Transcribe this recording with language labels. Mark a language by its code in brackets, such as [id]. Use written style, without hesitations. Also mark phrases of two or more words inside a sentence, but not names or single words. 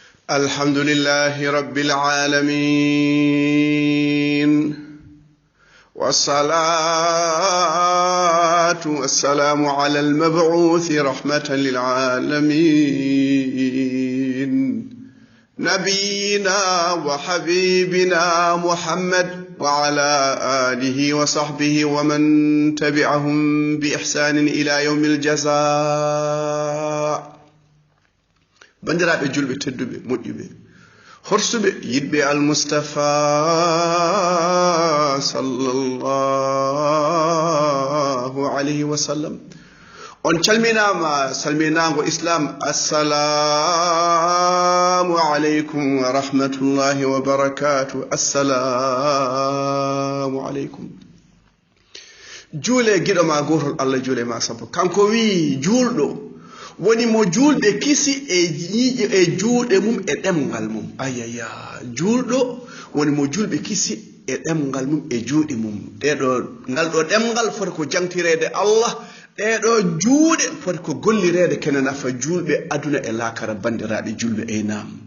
[ar] الحمد لله رب العالمين والصلاة والسلام على المبعوث رحمة للعالمين نبينا وحبيبنا محمد وعلى آله وصحبه ومن تبعهم بإحسان إلى يوم [ff] الجزاء bandiraɓe julɓe tedduɓe moƴƴuɓe horsuɓe yiɗɓe almustafa [ar] صلى الله عليه وسلم [ff] on calminama salminago islam [ar] السلام عليكم ورحمة الله وبركاته السلام عليكم [ff] juule giɗoma gotol allah juule ma sappo kanko wi juulɗo woni mo julɓe kisi e juuɗe mum e ɗemgal mum ayaya julɗo woni mo julɓe kisi e ɗemgal mum e juuɗe mum ngal ɗo ɗemgal foti ko jangtirede Allah ɗeɗo juuɗe foti ko gollirede kene nafa julɓe aduna e lakara bandiraɓe julɓe nam